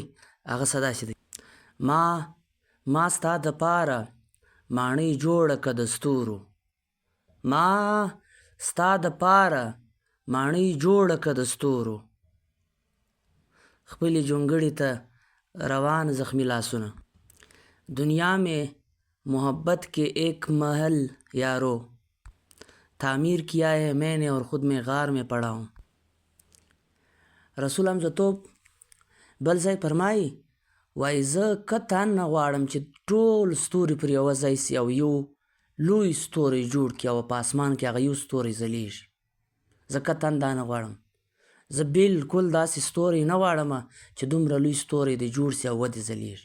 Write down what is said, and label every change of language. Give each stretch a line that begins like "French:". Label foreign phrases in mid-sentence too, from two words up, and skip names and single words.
Pashto: هغه څه داسې دی: ما ستا دپاره ماڼۍ جوړه که د ستورو، ما ستا دپاره ماڼۍ جوړه که د ستورو، خپلې جونګړې ته روان زخمی لاسونه،
Urdu: دنیا میں محبت کے ایک محل یارو، تعمیر کیا ہے میں نے اور خود میں غار میں پڑا ہوں.
Pashto: رسول حمزه توف بل ځای فرمایي وایي زه قطعا نه غواړم چې ټول ستوري پر یوه ځای سي او یو لوی ستوری جوړ کړي او په اسمان کې هغه یو ستوری ځلیږي. زه قطعا دا نه غواړم. زه بلکل داسې ستوری نه غواړم چې دومره لوی ستوری دی جوړ سي او ودې ځلیږي.